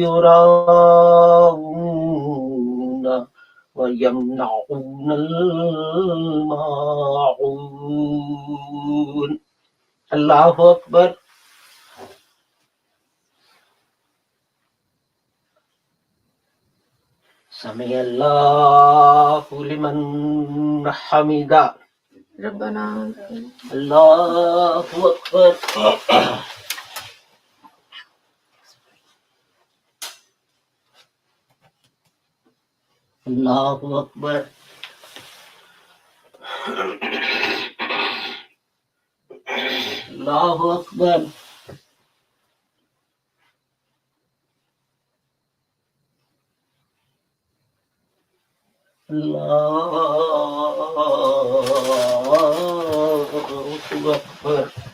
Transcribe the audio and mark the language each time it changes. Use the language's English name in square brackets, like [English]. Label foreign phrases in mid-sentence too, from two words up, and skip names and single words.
[Arabic] يراءون ويمنعون الماعون اللہ اکبر سمع اللہ لمن حمدہ ربنا اللہ اکبر اللہ اکبر اللہ اکبر اللہ اکبر